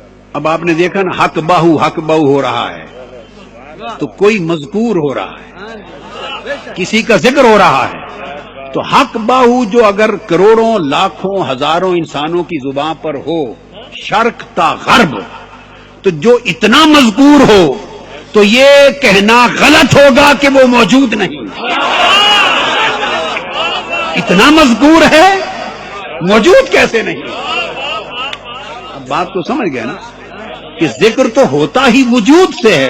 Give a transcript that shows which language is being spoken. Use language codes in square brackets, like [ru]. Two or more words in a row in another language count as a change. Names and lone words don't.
[ur] اب آپ نے دیکھا نا حق باہو ہو رہا ہے تو کوئی مذکور ہو رہا ہے، کسی کا ذکر ہو رہا ہے. تو حق باہو جو اگر کروڑوں لاکھوں ہزاروں انسانوں کی زبان پر ہو شرق تا غرب، تو جو اتنا مذکور ہو تو یہ کہنا غلط ہوگا کہ وہ موجود نہیں. اتنا مذکور ہے موجود کیسے نہیں؟ اب بات تو سمجھ گئے نا کہ ذکر تو ہوتا ہی وجود سے ہے.